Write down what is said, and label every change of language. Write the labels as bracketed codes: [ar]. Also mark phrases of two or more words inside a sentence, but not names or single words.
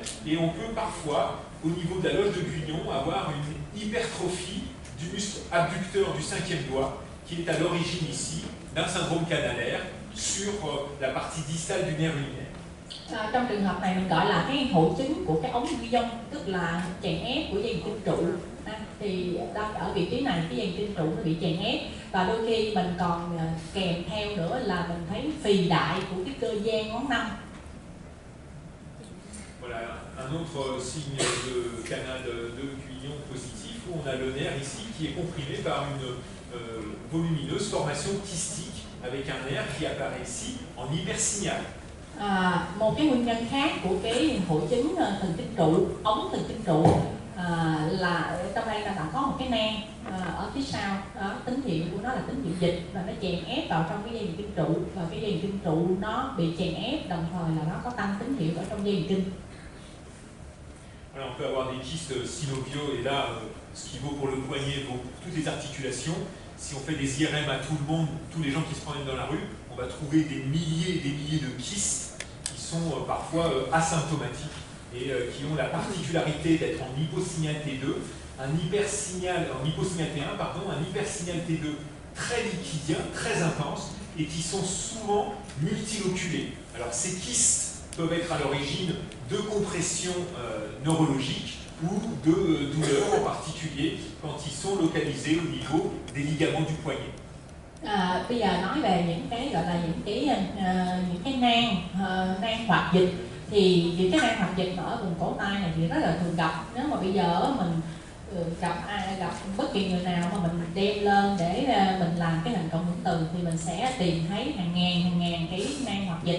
[fr] Et on peut parfois, au niveau de la loge de Guyon, avoir une hypertrophie du muscle abducteur du 5e doigt, qui est à l'origine ici d'un syndrome canalaire sur la partie distale du nerf ulnaire. [vi] Trong trường hợp này mình gọi là cái hội chứng của cái ống Guyon, tức là chèn ép của dây thần kinh trụ. Thì ở vị trí này cái dây thần kinh trụ nó bị chèn ép, và đôi khi mình còn kèm theo nữa là mình thấy phì đại của cái cơ gian ngón 5. [fr] Voilà un autre signe de canal de Guyon positif, où on a le nerf ici qui est comprimé par une volumineuse formation kystique avec un nerf qui apparaît ici en hypersignal. [vi] Một cái nguyên nhân khác của cái hội chứng thần kinh trụ, ống thần kinh trụ là trong đây là có một cái nang ở phía sau đó, tín hiệu của nó là tín hiệu dịch và nó chèn ép vào trong cái dây thần kinh trụ, và cái dây thần kinh trụ nó bị chèn ép, đồng thời là nó có tăng tín hiệu ở trong dây thần kinh. [fr] Alors, on peut avoir des kystes synoviaux, et là, ce qui vaut pour le poignet vaut pour toutes les articulations. Si on fait des IRM à tout le monde, tous les gens qui se promènent dans la rue, on va trouver des milliers et des milliers de kystes qui sont parfois asymptomatiques et qui ont la particularité d'être en hyposignal T2, en hyposignal T1, pardon, un hypersignal T2 très liquidien, très intense, et qui sont souvent multiloculés. Alors ces kystes peuvent être à l'origine de compressions neurologiques ou de douleurs en particulier quand ils sont localisés au niveau des ligaments du poignet. [vi] Bây giờ nói về những cái gọi là những cái nang hoạt dịch, thì những cái nang hoạt dịch ở vùng cổ tay này thì rất là thường gặp. Nếu mà bây giờ mình gặp bất kỳ người nào mà mình đem lên để mình làm cái hình cộng hưởng từ thì mình sẽ tìm thấy hàng ngàn cái nang hoạt dịch.